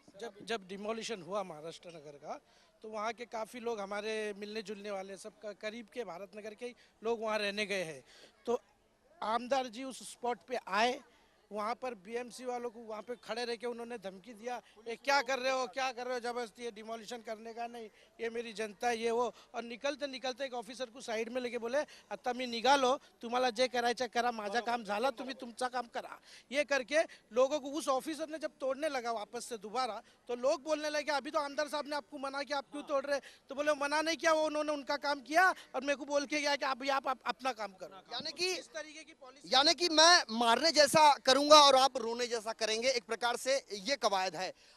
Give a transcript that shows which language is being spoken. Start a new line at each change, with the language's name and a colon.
Hindi: जब डिमोलिशन हुआ महाराष्ट्र नगर का तो वहाँ के काफ़ी लोग हमारे मिलने जुलने वाले सब करीब के भारत नगर के लोग वहाँ रहने गए हैं। तो आमदार जी उस स्पॉट पे आए, वहाँ पर बीएमसी वालों को वहाँ पे खड़े रह के उन्होंने धमकी दिया, ये क्या कर रहे हो, क्या कर रहे हो, जबरदस्ती ये डिमोलिशन करने का नहीं, ये मेरी जनता है, ये वो। और निकलते निकलते एक ऑफिसर को साइड में लेके बोले,
Marathi: आता मी निघालो, तुम्हाला जे करायचं करा, माझा काम झाला, तुम्ही तुमचा काम करा।
Hindi: ये करके लोगों को उस ऑफिसर ने जब तोड़ने लगा वापस से दोबारा, तो लोग बोलने लगे अभी तो आमदार साहब ने आपको मना किया, आप क्यों तोड़ रहे? तो बोले मना नहीं किया, वो उन्होंने उनका काम किया और मेरे को बोल के गया कि अभी आप अपना काम करो। यानी कि इस तरीके की पॉलिसी, यानी कि मैं मारने जैसा करूंगा और आप रोने जैसा करेंगे, एक प्रकार से ये कवायद है।